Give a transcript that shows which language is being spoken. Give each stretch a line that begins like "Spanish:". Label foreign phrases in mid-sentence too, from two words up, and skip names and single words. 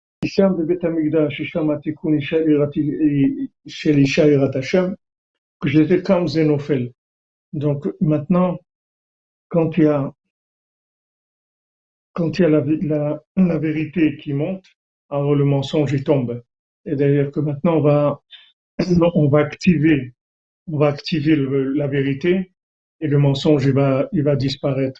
Hebrew: שם בבית המקדש, ששם התיקון של אישה יראת השם,
French: que j'étais comme Zénophèle. Donc maintenant, quand il y a, quand il y a la vérité qui monte, alors le mensonge il tombe. Et d'ailleurs que maintenant on va activer, la vérité et le mensonge il va disparaître.